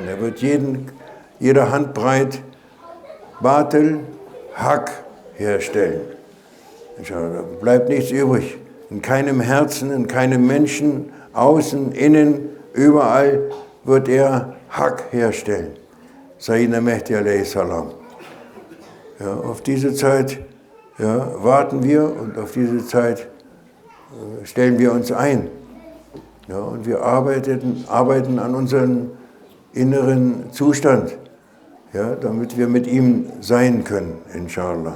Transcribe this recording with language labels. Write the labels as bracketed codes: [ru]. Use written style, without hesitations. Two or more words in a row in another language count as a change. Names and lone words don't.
[de] Er wird jeder Handbreit [ar] باطل حق [de] herstellen. Da bleibt nichts übrig. In keinem Herzen, in keinem Menschen, außen, innen, überall wird er Haq herstellen. Sayyidina Mahdi a.s. Ja, auf diese Zeit warten wir und auf diese Zeit stellen wir uns ein. Ja, und wir arbeiten an unserem inneren Zustand, ja, damit wir mit ihm sein können, inshallah.